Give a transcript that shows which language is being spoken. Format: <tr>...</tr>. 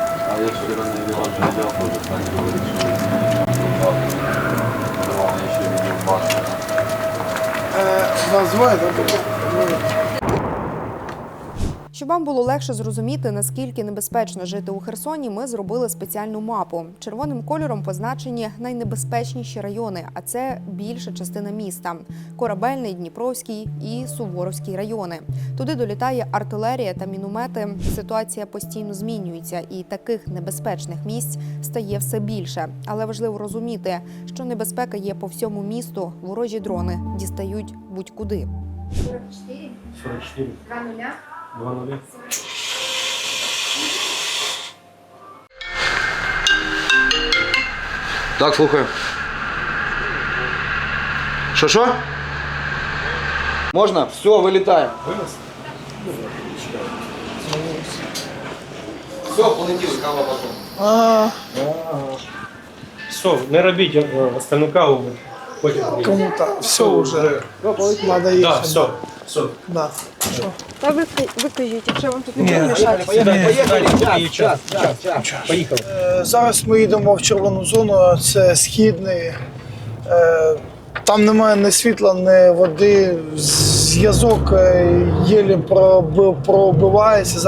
<ru>А я вчера на Иван глядел, тоже Таня говорит, что я еще видел Пашу. Назвай,</ru> <uk>Щоб вам було легше зрозуміти, наскільки небезпечно жити у Херсоні, ми зробили спеціальну мапу. Червоним кольором позначені найнебезпечніші райони, а це більша частина міста – Корабельний, Дніпровський і Суворовський райони. Туди долітає артилерія та міномети. Ситуація постійно змінюється, і таких небезпечних місць стає все більше. Але важливо розуміти, що небезпека є по всьому місту, ворожі дрони дістають будь-куди. 44. 2-0. Так, слухаю. Що? Можна? Все, вилітаємо. Все, полетіли, кава потім. Все, не робіть остальну каву. Потім</uk> <ru>Кому-то все уже надо ехать. Да, все. Да.</ru> <uk>Та ви кажіть, якщо вам тут не мішати. Поїхали. Зараз ми їдемо в червону зону, це східний. Там немає ні світла, ні води, зв'язок єлі пробивається.</uk>